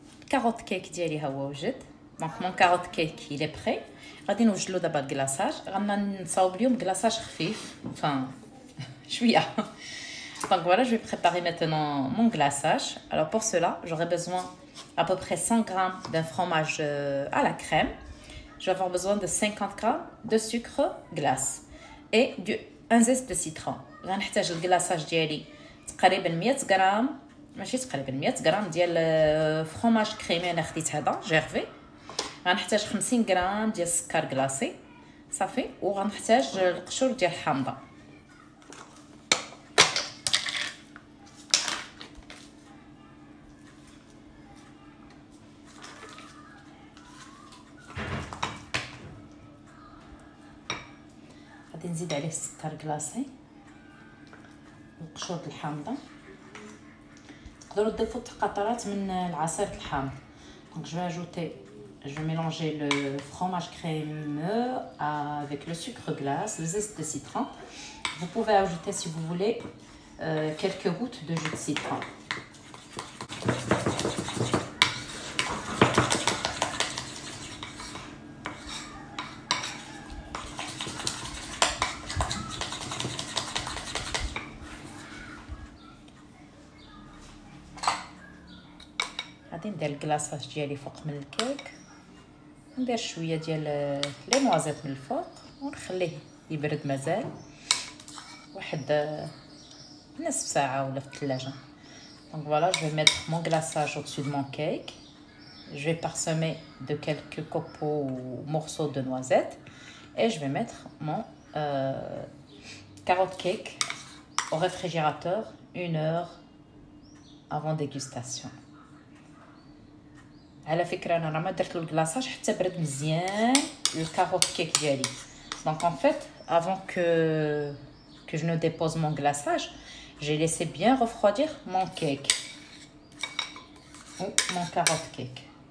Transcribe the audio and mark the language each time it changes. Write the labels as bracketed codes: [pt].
[ar] كاروت كيك ديالي ها هو وجد. دونك مون كاروت كيك [fr] il est prêt. [ar] غادي نوجدلو دابا الكلاصاج، غنصاوب اليوم كلاصاج خفيف enfin شويه. [fr] Donc voilà, je vais préparer maintenant mon glaçage. Alors pour cela, j'aurai besoin à peu près 100 g d'un fromage à la crème. Je vais avoir besoin de 50 g de sucre glace et un zeste de citron. [ar] غنحتاج الكلاصاج ديالي تقريبا 100 غرام، ماشي تقريبا 100 غرام ديال فرomاج كريمي انا خديت هذا جيرفي. غنحتاج 50 غرام ديال السكر كلاصي صافي، وغنحتاج القشور ديال الحامضه. غادي نزيد عليه السكر كلاصي وقشور الحامضه. تقدروا تضيفوا قطرات من العصير الحامض. [fr] Donc je vais ajouter, je vais mélanger le fromage crémeux avec le sucre glace, le zeste de citron. Vous pouvez ajouter si vous voulez quelques gouttes de jus de citron. [ar] غادي ندير الكلاصاج ديالي فوق من الكيك، ندير شويه ديال لي نوازيت من الفوق ونخليه يبرد مازال واحد نصف ساعه ولا في الثلاجه. [fr] Donc voilà, je vais mettre mon glaçage au-dessus de mon cake. Je vais parsemer de quelques copeaux ou morceaux de noisettes et je vais mettre mon carotte cake au réfrigérateur 1 heure avant dégustation. [ar] على فكره انا راه ما درت له الكلاصاج حتى برد مزيان الكاروت كيك ديالي. [fr] Donc en fait avant que je ne dépose mon glaçage, j'ai laissé bien refroidir mon cake ou mon carotte cake.